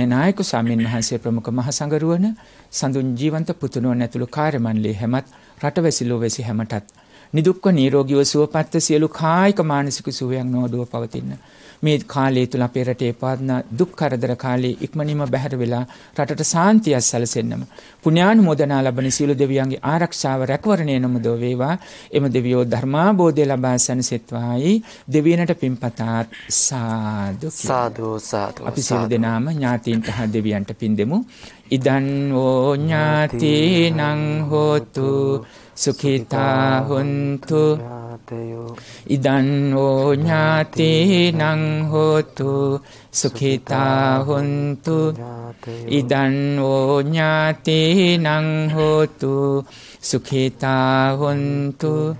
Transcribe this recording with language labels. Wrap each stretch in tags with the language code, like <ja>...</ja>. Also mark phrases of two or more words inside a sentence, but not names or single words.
<si>නායක ස්වාමීන් වහන්සේ ප්‍රමුඛ මහ සංඝරුවන සඳුන් ජීවන්ත පුතුණුවන් ඇතුළු කාර්ය මණ්ඩලයේ හැමත් රටවැසි ලෝවැසි හැමටත් නිදුක්ව නිරෝගීව සුවපත් සියලු කායික මානසික සුවයන් නොදුව පවතින මේ කාලය තුල අපේ රටේ පාදන දුක් කරදර කාලේ ඉක්මනින්ම බැහැර වෙලා රටට සාන්තිය සැලසෙන්නම පුණ්‍යානුමෝදනා ලබන සියලු දෙවියන්ගේ ආරක්ෂාව රැකවරණය නමුදෝ වේවා. එම දෙවියෝ ධර්මාබෝධය ලබා සැනසෙත්වායි දෙවියනට පින්පතාත් සාදු සාදු සාදු. අපි සියලු දෙනාම ඥාතීන්ට හා දෙවියන්ට පින් දෙමු.</si> <pi>ඉදන් ඕ ඥාතීනං හෝතු සුඛිතා හොන්තු. ඉදන් ඕ ඥාතීනං හෝතු සුඛිතා හොන්තු. ඉදන් ඕ ඥාතීනං හෝතු සුඛිතා හොන්තු.</pi>